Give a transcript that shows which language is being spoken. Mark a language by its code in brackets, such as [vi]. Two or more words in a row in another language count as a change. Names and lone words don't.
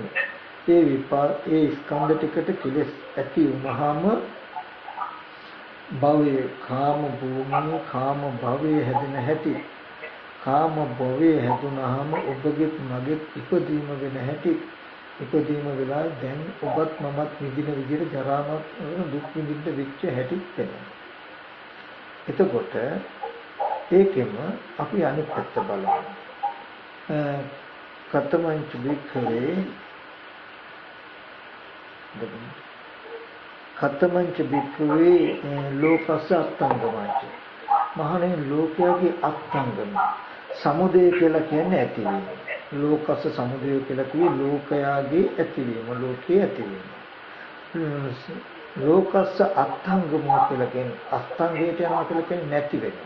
[si] ඒ ස්කන්ධ ටිකට කෙලෙස් ඇති වුනහම භවයේ කාම භූමියේ කාම භවයේ හැදෙන හැටි කාම භවයේ හැදුනහම ඔබගේ මගේ ඉපදීම වෙන හැටි ඉපදීම වෙලා දැන් ඔබත් මමත් විඳින විදිහට ජරාමත් දුක් විඳින්න වෙච්ච හැටි වෙනවා. එතකොට ඒකෙම අපි අනිත් පැත්ත බලමු. [pi] කතමංච වික්ඛවේ කතමංච වික්ඛවේ ලෝකස්ස අත්ංගමංච. [si] මහණේ ලෝකයේ [pi] අත්ංගම සමුදය [si] කියලා කියන්නේ ඇතිවීම. [pi] ලෝකස්ස සමුදය [si] කියලා කිව්වේ ලෝකයාගේ ඇතිවීම, ලෝකයේ ඇතිවීම. [pi] ලෝකස්ස අත්ංගමෝ [si] කියලා කියන්නේ අස්තංගයට යනවා කියලා කියන්නේ නැති වෙනවා.